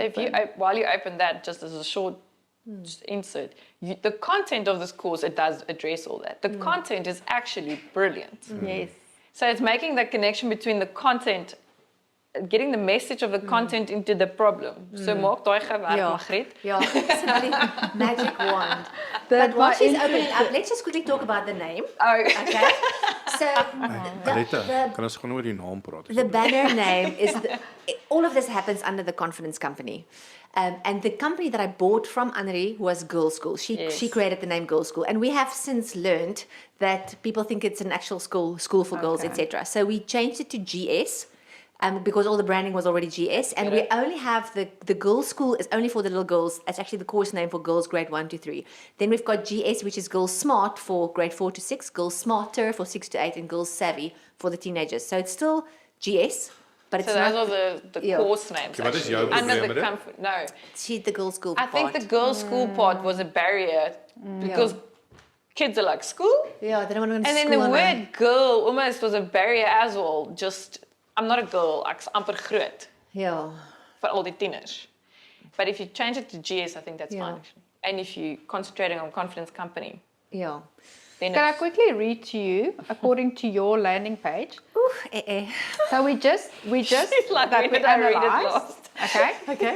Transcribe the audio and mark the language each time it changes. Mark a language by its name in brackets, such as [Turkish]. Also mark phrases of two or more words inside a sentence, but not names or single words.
[English] So if you, while you open that, just as a short just insert, the content of this course, it does address all that. The content is actually brilliant. Yes. So it's making that connection between the content, getting the message of the content into the problem. [Afrikaans] So maak daai gewerk, Margriet. [English] Yeah, simply magic wand. That But while she's my- opening up, let's just quickly talk about the name. Oh, Okay. So Aletté, the [Afrikaans] kan ons gewoon oor die naam praat? [English] The banner name is, all of this happens under the Confidence Company. And the company that I bought from Anri was Girls School. She created the name Girls School. And we have since learned that people think it's an actual school for girls, etc. So we changed it to GS. Because all the branding was already GS, and we only have the girls' school is only for the little girls. It's actually the course name for girls grade 1 to 3. Then we've got GS, which is Girls Smart for grade 4 to 6, Girls Smarter for 6 to 8, and Girls Savvy for the teenagers. So it's still GS, but it's so not. those are the course names. [Afrikaans] Okay, wat is [English] actually. [Afrikaans] jou probleem [English] Under [Afrikaans] met [English] the [Afrikaans] dit? [English] comfort. No, The girls' school I think part. the girls' school part was a barrier because kids are like school, Yeah, they don't want to go to and then school. the word girl almost was a barrier as well. Just I'm not a girl, [Afrikaans] ek's amper groot [English] Yeah. for all [Afrikaans] die tieners. [English] But if you change it to GS, I think that's fine actually. And if you're concentrating on confidence company, Yeah. then Can I it's, quickly read to you according to your landing page? Ooh, So we just She's like, that when we did I read it analyzed. last? Okay.